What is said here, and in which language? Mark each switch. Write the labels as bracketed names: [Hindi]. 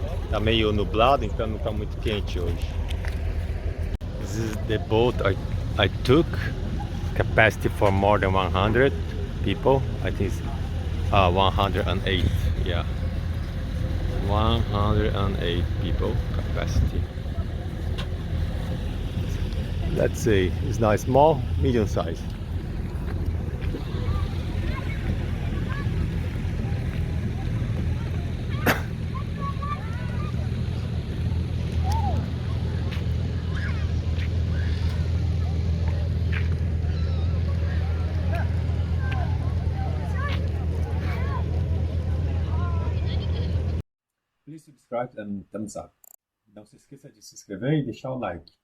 [Portuguese] Tá meio nublado, então não tá muito quente hoje. [English] This is the boat I took. Capacity for more than 100 people. I think it's 108. Yeah, 108 people capacity. Let's say it's not small, medium size. Please subscribe and thumbs up. [Portuguese] Não se esqueça de se inscrever e deixar o like.